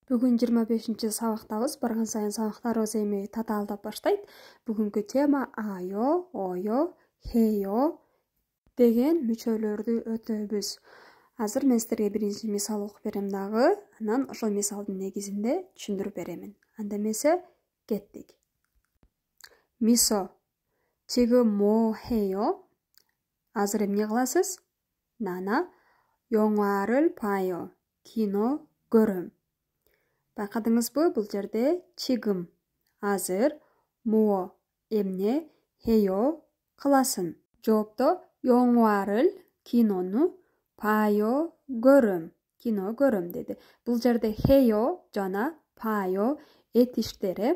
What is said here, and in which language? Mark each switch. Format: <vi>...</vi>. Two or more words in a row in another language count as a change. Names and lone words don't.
<ky>Бүгін 25-ші сабақтабыз. Барған сайын сабақтарыбыз эми татаалдап баштайт. Бүгүнкү тема айо, ойо, хейо деген мүчөлөрдү өтөбүз. Азыр мен силерге биринчи мисал окуп берем дагы, анан ошол мисалдын негизинде түшүндүрүп беремин. Анда эмесе кеттик. Мисо,</ky> <ko>지금 뭐 해요?</ko> <ky>азыр эмне кыласыз? Нана,</ky> <ko>영화를 봐요.</ko> <ky>кино көрөм. Байкадыңызбы, бул жерде 지금 азыр, 뭐 эмне, 해요 кыласың. Жоопто 영화를 кинону, 봐요 көрөм. кино көрөм деди. Бул жерде 해요 жана 봐요 этиштери.</ky>